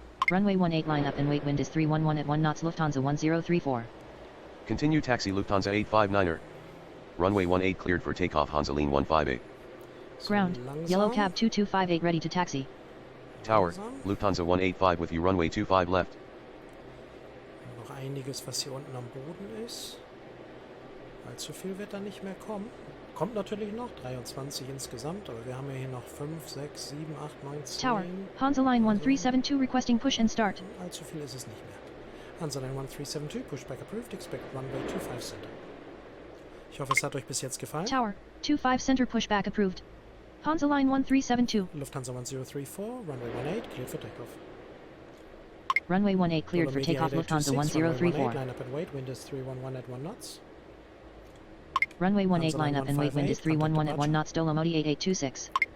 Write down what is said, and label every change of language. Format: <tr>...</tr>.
<en>Runway 18 line up and wait, wind is 311 at 1 knots, Lufthansa 1034. Continue taxi Lufthansa 859er. Runway 18 cleared for takeoff, Hansaline 158. Ground, Yellow Cab 2258 ready to taxi. Tower, Lufthansa 185 with you, runway 25 left.</en> <de>Noch einiges, was hier unten am Boden ist. Allzu viel wird da nicht mehr kommen. Kommt natürlich noch, 23 insgesamt, aber wir haben ja hier noch 5, 6, 7, 8, 9, 10.</de> <en>Tower, Hansa Line 1372 requesting push and start.</en> <de>Allzu viel ist es nicht mehr.</de> <en>Hansa Line 1372, pushback approved, expect runway 25 center.</en> <de>Ich hoffe, es hat euch bis jetzt gefallen.</de> <en>Tower, 25 center pushback approved. Hansa Line 1372. Lufthansa 1034, runway 18, cleared for takeoff. Runway 18 cleared for takeoff, Lufthansa 1034. Line up and wait, wind is 311 at 1 knots. Runway 18 Hansa line up and wait, wind is 311 at 1 knots, Dolomodi 8826.</en>